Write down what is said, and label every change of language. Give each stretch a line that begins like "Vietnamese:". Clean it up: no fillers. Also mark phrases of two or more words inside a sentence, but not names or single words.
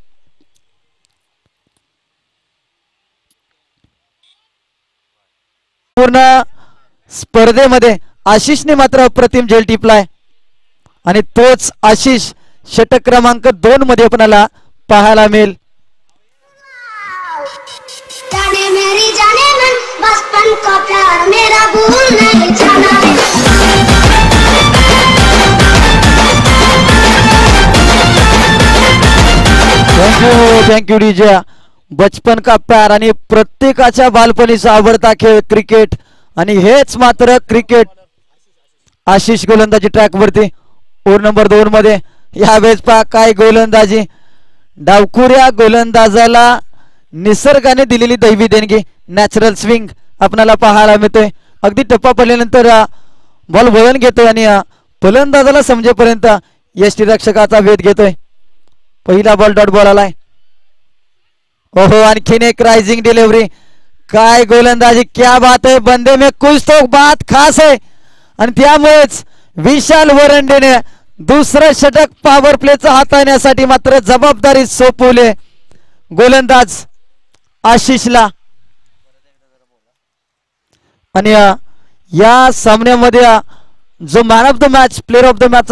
Marathi: पूर्ण स्पर्धेमध्ये आशिषने मात्र अप्रतिम झेल टिपलाय आणि तोच आशिष षटक क्रमांक 2 मध्ये आपल्याला पाहायला मिळेल।
Hindi: बचपन का प्यार मेरा भूल नहीं जाना।
English: thank you DJ.
Hindi: बचपन का प्यार
Marathi: आणि प्रत्येकाच्या बालपणीचा आवडता खेळ क्रिकेट आणि हेच मात्र क्रिकेट। आशिष गोलंदाजी ट्रॅक वरती
English: over number
Marathi: 2 मध्ये यावेळेस काय गोलंदाजी। डावखुऱ्या गोलंदाजाला निसर्गाने दिलेली दैवी देणगी
English: natural swing
Marathi: आपल्याला पाहायला मिळतोय। अगदी टप्पा पडल्यानंतर बॉल वळण घेतोय आणि फलंदाजाला समजेपर्यंत यष्टीरक्षकाचा वेध घेतोय। पहिला बॉल
English: dot ball
Marathi: आलाय। ओहो आणखीन एक
English: rising delivery.
Marathi: काय गोलंदाजी,
Hindi: क्या बात आहे. बंदे में कुछ तो बात खास आहे.
Marathi: आणि त्यामुळेच विशाल वरंडेने दुसरं षटक
English: power play
Marathi: हाताळण्यासाठी मात्र जबाबदारी सोपवली गोलंदाज आशिषला. आणि या सामन्यामध्ये जो
English: man of the match, player of the match